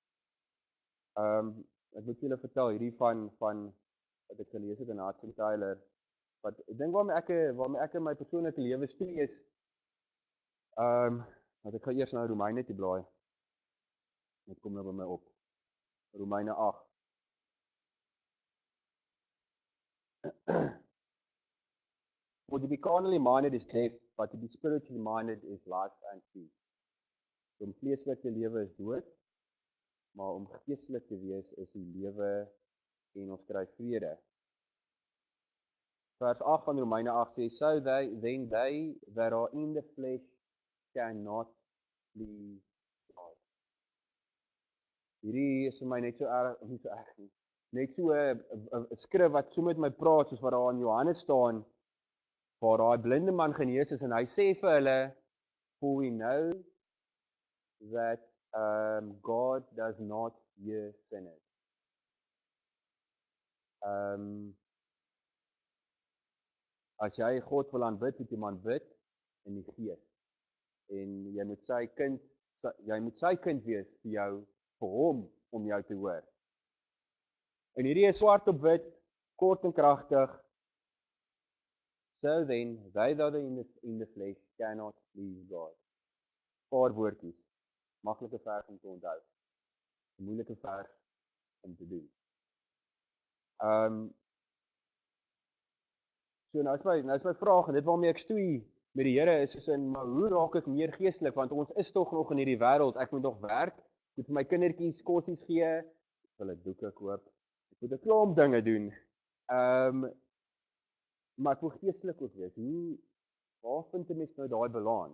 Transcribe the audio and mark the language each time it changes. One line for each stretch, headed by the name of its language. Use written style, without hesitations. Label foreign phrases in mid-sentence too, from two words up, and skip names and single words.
Afrikaans: Ek moet julle vertel hierdie van wat ek gelees het in Hudson Taylor. Wat ek dink waarmee ek in my persoonlike lewe stoei is wat ek gaan eers nou Romeine toe blaai. Dit kom nou by my op. Romeine 8.
English: For to be carnally minded is death, but to be spiritually minded is life and peace.
Afrikaans: Om vleeslike lewe is dood, maar om geestelik te wees is die lewe en ons kry vrede. Vers 8 van Romeine 8 sê,
English: so then they that are in the flesh cannot please God.
Afrikaans: Hierdie is vir my net so erg, nie so erg nie. Net so 'n skrif wat so met my praat, soos wat daar in Johannes staan, waar daai blinde man genees is, en hy sê vir hulle,
English: for we know that God does not hear sinners.
Afrikaans: As jy God wil aanbid, moet jy hom aanbid in die gees. En jy moet sy kind wees vir jou, vir hom om jou te hoor. En hierdie is swart op wit, kort en kragtig.
English: So then, they that are in the flesh cannot please God.
Afrikaans: Paar woordjies. Maklike vers om te onthou. Moeilike vers om te doen. So nou is my vraag, en dit waarmee ek stoei met die Here is in, maar hoe raak ek meer geestelik, want ons is tog nog in hierdie wêreld, ek moet nog werk, ek moet vir my kindertjies kossies gee, ek wil 'n doeke koop, ek moet 'n klomp dinge doen, maar ek wil geestelik ook wees, waar vind 'n mens nou daai balans?